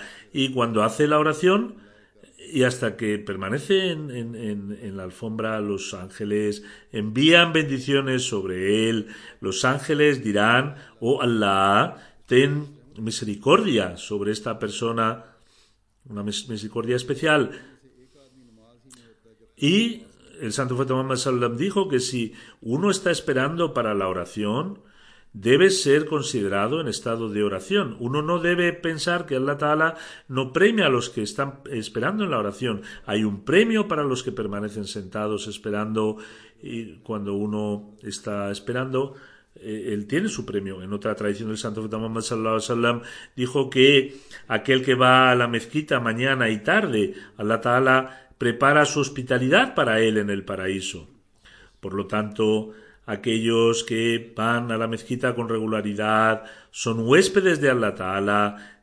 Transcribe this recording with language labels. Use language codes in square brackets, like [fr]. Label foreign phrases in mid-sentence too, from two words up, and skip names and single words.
[es] Y cuando hace la oración y hasta que permanece en la alfombra, los ángeles envían bendiciones sobre él. Los ángeles dirán: oh Allah, ten misericordia sobre esta persona, una misericordia especial. Y el santo profeta Muhammad [ar] صلى الله عليه وسلم [es] dijo que si uno está esperando para la oración, debe ser considerado en estado de oración. Uno no debe pensar que [ar] الله تعالى [es] no premia a los que están esperando en la oración. Hay un premio para los que permanecen sentados esperando, y cuando uno está esperando, él tiene su premio. En otra tradición del santo profeta Muhammad [ar] صلى الله عليه وسلم [es] dijo que aquel que va a la mezquita mañana y tarde, [ar] الله تعالى [es] prepara su hospitalidad para él en el paraíso. Por lo tanto, aquellos que van a la mezquita con regularidad son huéspedes de [ar] الله تعالى.